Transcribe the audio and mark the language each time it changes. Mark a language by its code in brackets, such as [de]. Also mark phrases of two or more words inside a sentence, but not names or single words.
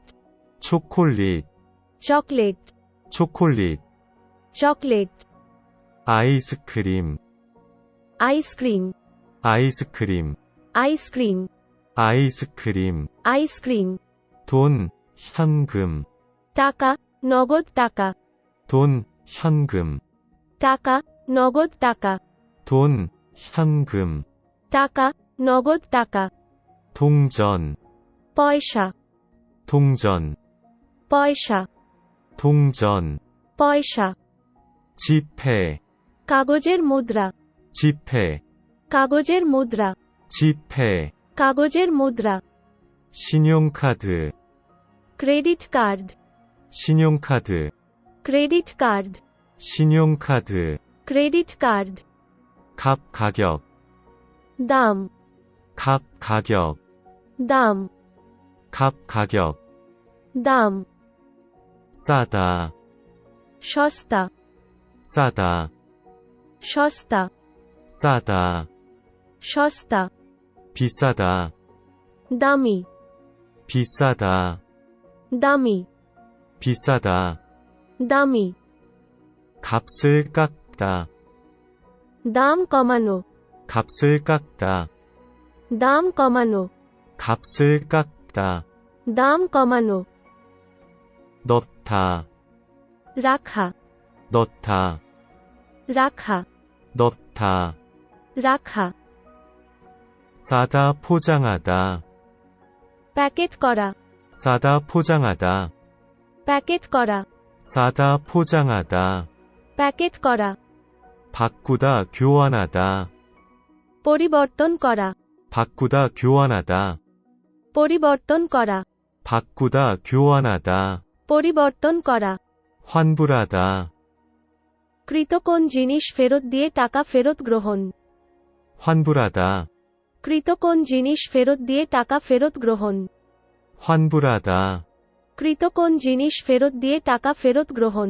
[ko] 초콜릿, [bn] চকলেট, [ko] 초콜릿, [bn] চকলেট, [ko] 아이스크림, [bn] আইসক্রিম, [ko] 아이스크림, [bn] আইসক্রিম, [ko] 아이스크림, [bn] আইসক্রিম, [ko] 돈, 현금, [bn] টাকা, নগদ টাকা, [ko] 돈, 현금, [bn] টাকা, নগদ টাকা, [ko] 돈, 현금, [bn] টাকা, নগদ টাকা, [ko] 동전, [bn] পয়সা, [ko] 동전, [bn] পয়সা, [ko] 동전, [bn] পয়সা, [ko] 지폐, [bn] কাগজের মুদ্রা, [ko] 지폐, [bn] কাগজের মুদ্রা, [ko] 지폐, [bn] কাগজের মুদ্রা, [ko] 신용카드, [bn] ক্রেডিট কার্ড, [ko] 신용카드, [bn] ক্রেডিট কার্ড, [ko] 신용카드, [bn] ক্রেডিট কার্ড, [ko] 값 가격, [bn] দাম, [ko] 값 가격, [bn] দাম, [ko] 값 가격, [bn] দাম, [ko] 싸다, [bn] সস্তা, [ko] 싸다, [bn] সস্তা, [ko] 싸다, [bn] সস্তা, [ko] 비싸다, [bn] দামি, [ko] 비싸다, [bn] দামি, [ko] 비싸다, [bn] দামি, [ko] 값을 깎다, [bn] দাম কমানো, [ko] 값을 깎다, [bn] দাম কমানো, [ko] 값을 깎다, [bn] দাম কমানো, [ko] 넣다, [bn] রাখা, [ko] 넣다, [bn] রাখা, [ko] 넣다, [bn] রাখা, [ko] 싸다 포장하다, [bn] প্যাকেট করা, [ko] 싸다 포장하다, [bn] প্যাকেট করা, [ko] 싸다 포장하다, [bn] প্যাকেট করা, [ko] 바꾸다 교환하다, [bn] পরিবর্তন করা, [ko] 바꾸다 교환하다, [bn] পরিবর্তন করা, [ko] 바꾸다 교환하다, [bn] পরিবর্তন করা, [ko] 환불하다, [bn] কৃত কোন জিনিস ফেরত দিয়ে টাকা ফেরত গ্রহণ, [ko] 환불하다, [bn] কৃত কোন জিনিস ফেরত দিয়ে টাকা ফেরত গ্রহণ, [ko] 환불하다, [bn] কৃত কোন জিনিস ফেরত দিয়ে টাকা ফেরত গ্রহণ,